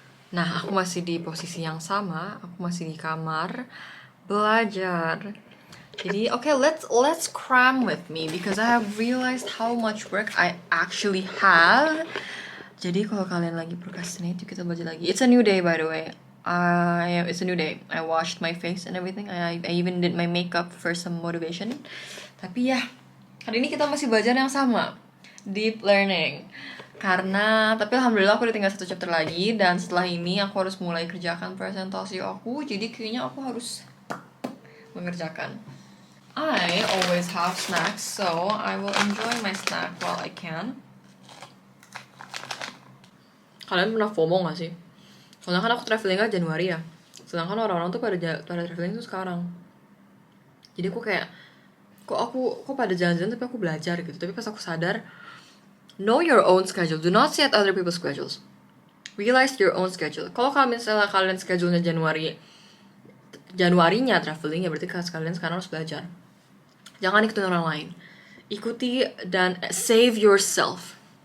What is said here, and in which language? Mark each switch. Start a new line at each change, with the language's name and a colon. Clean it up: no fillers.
Indonesian: Nah, aku masih di posisi yang sama, aku masih di kamar belajar.
English: Jadi, okay, let's cram with me because I have realized how much work I actually have.
Indonesian: Jadi kalau kalian lagi procrastinate, yuk kita belajar lagi.
English: It's a new day, by the way. It's a new day. I washed my face and everything. I even did my makeup for some motivation.
Indonesian: Tapi ya, hari ini kita masih belajar yang sama, deep learning. Tapi alhamdulillah aku udah tinggal 1 chapter lagi, dan setelah ini aku harus mulai kerjakan presentasi aku. Jadi kayaknya aku harus mengerjakan.
English: I always have snacks, so I will enjoy my snack while I can.
Indonesian: Kalian pernah FOMO gak sih? Soalnya kan aku travelingnya Januari ya, sedangkan orang-orang tuh pada traveling tuh sekarang. Jadi aku kayak, kok pada jalan-jalan tapi aku belajar gitu. Tapi pas aku sadar,
English: know your own schedule. Do not set other people's schedules. Realize your own schedule.
Indonesian: Kalau misalnya kalian schedule-nya Januarinya traveling, ya berarti kalian sekarang harus belajar. Jangan ikutin orang lain. Ikuti dan
English: save yourself.